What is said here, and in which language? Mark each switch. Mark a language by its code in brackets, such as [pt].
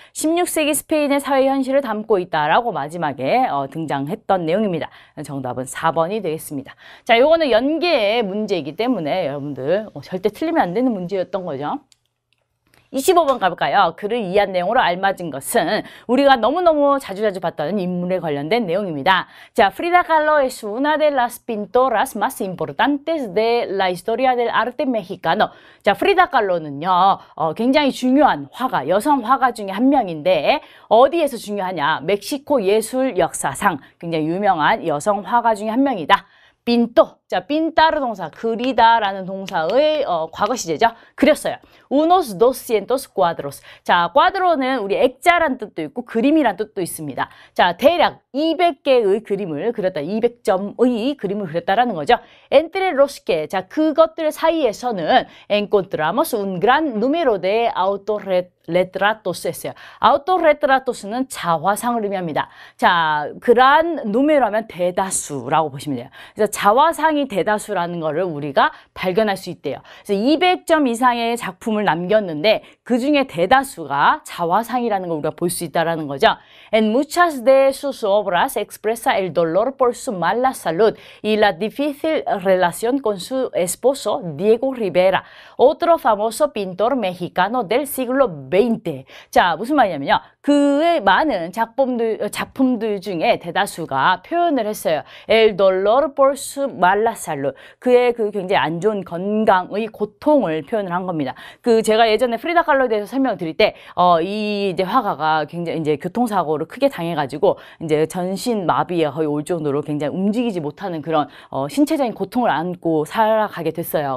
[ko] 16세기 스페인의 사회 현실을 담고 있다라고 마지막에 등장했던 내용입니다. 정답은 4번이 되겠습니다. 자, 요거는 연계의 문제이기 때문에 여러분들 절대 틀리면 안 되는 문제였던 거죠. 25번 가볼까요? 글을 이해한 내용으로 알맞은 것은 우리가 너무너무 자주 봤던 인물에 관련된 내용입니다. [es] 자, Frida Kahlo es una de las pintoras más importantes de la historia del arte mexicano. [ko] 자, 프리다 칼로는요, 굉장히 중요한 화가, 여성 화가 중에 한 명인데 어디에서 중요하냐? 멕시코 예술 역사상 굉장히 유명한 여성 화가 중에 한 명이다. [es] pinto. [ko] 자, pintar 동사, 그리다라는 동사의 과거 시제죠. 그렸어요. [es] unos 200 cuadros. [ko] 자, cuadro는 우리 액자란 뜻도 있고 그림이란 뜻도 있습니다. 자, 대략 200개의 그림을 그렸다. 200점의 그림을 그렸다라는 거죠. [es] entre los que. [ko] 자, 그것들 사이에서는 [es] encontramos un gran número de autorretratos [ko] 했어요. autorretratos는 자화상을 의미합니다. 자, 그란 누메로하면 대다수라고 보시면 돼요. 그래서 자화상이 대다수라는 거를 우리가 발견할 수 있대요. 그래서 200점 이상의 작품을 남겼는데 그 중에 대다수가 자화상이라는 걸 우리가 볼 수 있다는 거죠. [es] En muchas de sus obras expresa el dolor por su mala salud y la difícil relación con su esposo Diego Rivera, otro famoso pintor mexicano del siglo XX. [ko] 자, 무슨 말이냐면요. 그의 많은 작품들 중에 대다수가 표현을 했어요. [es] El dolor por su mala salud. [ko] 그의 그 굉장히 안 좋은 건강의 고통을 표현을 한 겁니다. 그 제가 예전에 프리다 칼로에 대해서 설명을 드릴 때, 이 이제 화가가 굉장히 이제 교통사고를 크게 당해가지고 이제 전신 마비에 거의 올 정도로 굉장히 움직이지 못하는 그런 신체적인 고통을 안고 살아가게 됐어요.